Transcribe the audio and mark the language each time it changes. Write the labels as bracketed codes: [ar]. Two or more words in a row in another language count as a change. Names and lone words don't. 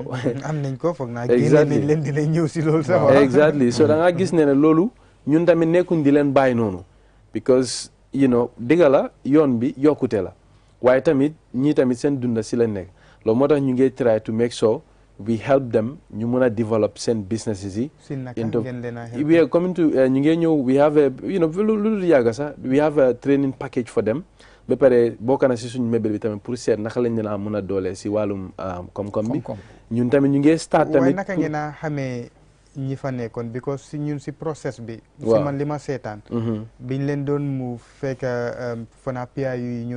[wo] am nañ ko foog naa génne nañ leen dinañ ñëw si loolu sax [en] exactly so [wo] da nga gis ne loolu ñun tamit nekkuñ di leen bàyyi noonu because dëgga la yoon bi yokkute la waaye tamit ñii tamit seen dunda si leen nekk loolu moo tax ñu ngi [en] try to make sure we help them [wo] ñu mun a develop seen businesses yi [en] we are coming to [wo] ñu ngi ñëw [en] we have a [wo] lu yàgga sax [en] we have a training package for them [wo] ba pare bokk na si suñu mébél bi tamit pour seet naka lañ leen a mun a doole si wàllum koom-koom bi ñun tamit ñu ngi start tamit waaye naka ngeen a xamee ñi fa nekkoon because si ñun si process bi si man li ma seetaan biñ leen doon move fekk fana PIU yi ñoo